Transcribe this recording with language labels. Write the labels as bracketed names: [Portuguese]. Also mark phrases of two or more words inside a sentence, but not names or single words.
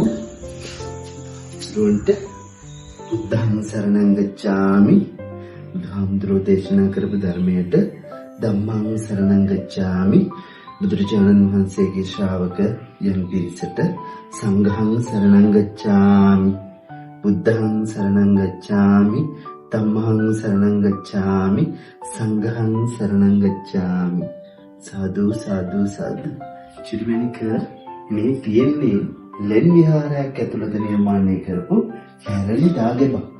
[Pali] දුන්ට බුද්ධං සරණං ගච්ඡාමි. [Sinhala] බුදුහාමුදුරෝ දේශනා කරපු ධර්මයට [Pali] ධම්මං සරණං ගච්ඡාමි. [Sinhala] බුදුරජාණන් වහන්සේගේ ශ්‍රාවක යම් පිරිසට [Pali] සංඝං සරණං ගච්ඡාමි. බුද්ධං සරණං ගච්ඡාමි. ධම්මං සරණං ගච්ඡාමි. සංඝං සරණං ගච්ඡාමි. සාදු සාදු සාදු. [Sinhala] චිරමණික මේ තියෙන්නේ ලෙන් විහාරයක් ඇතුළත නිර්මාණය කරපු කැරලි දාගෙමක්.